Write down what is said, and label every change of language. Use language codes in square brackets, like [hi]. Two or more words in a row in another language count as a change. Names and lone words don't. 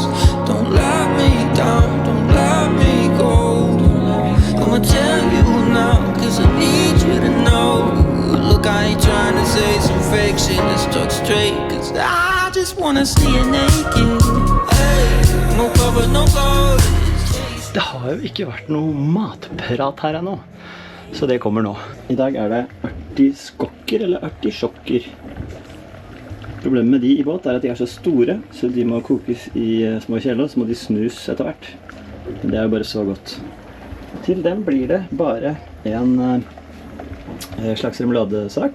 [en] Don't let me down, don't let me go. I'ma tell you now, cause I need you to know. Look, I ain't trying to say some fake shit that's stuck straight, cause I just wanna see you naked. Hey, no cover, no clothes. [no] Det har jo ikke vært noe matprat her ennå, så det kommer nå. I dag er det artiskokker eller artisjokker. Problemet med de i båt er at de er så store, så de må kokes i små kjeler, så må de snus etter hvert. Men det er jo bare så godt. Til dem blir det bare en slags remuladesak.